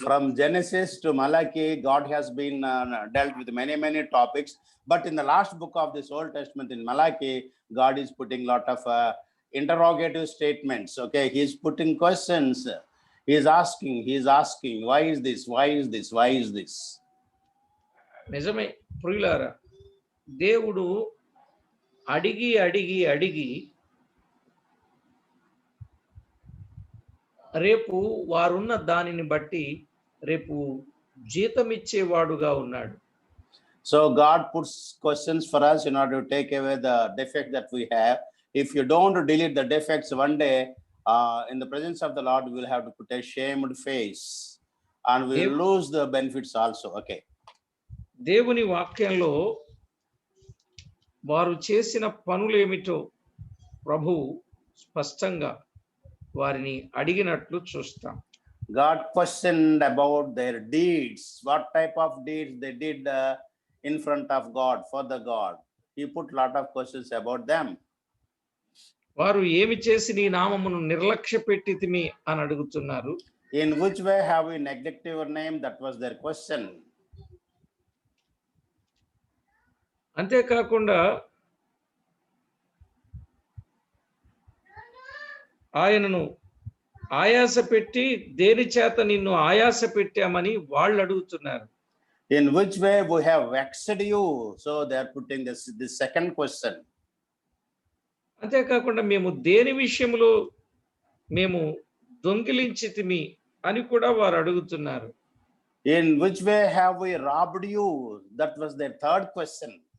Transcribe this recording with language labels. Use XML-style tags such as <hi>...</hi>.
<en>From Genesis to Malachi, God has been dealt with many topics, but in the last book of this Old Testament, in Malachi, God is putting lot of interrogative statements. Okay, he is putting questions. He is asking, why is this, why is this, why is this?</en> <te>నిజమే ప్రియులారా, దేవుడు అడిగి అడిగి అడిగి రేపు వారున్న దానిని బట్టి రేపు జీతం ఇచ్చేవాడుగా ఉన్నాడు.</te> <en>So God puts questions for us in order to take away the defect that we have. If you don't delete the defects one day, in the presence of the Lord, we will have to put a shamed face and we will lose the benefits also. Okay.</en> <te>దేవుని వాక్యంలో వారు చేసిన పనులేమిటో ప్రభువు స్పష్టంగా వారిని అడిగినట్లు చూస్తాం.</te> <en>God questioned about their deeds, what type of deeds they did in front of God, for the God. He put lot of questions about them.</en> <te>వారు ఏమి చేసి నీ నామమును నిర్లక్ష్య పెట్టితిమి అని అడుగుతున్నారు.</te> <en>In which way have we neglected your name? That was their question.</en> <te>అంతేకాకుండా ఆయనను ఆయాస పెట్టి దేని చేత నిన్ను ఆయాస పెట్టామని వాళ్ళు అడుగుతున్నారు.</te> <en>In which way we have vexed you? So they are putting this second question.</en> <te>అంతేకాకుండా మేము దేని విషయంలో మేము దొంగిలించితిమి అని కూడా వారు అడుగుతున్నారు.</te> <en>In which way have we robbed you? That was their third question.</en>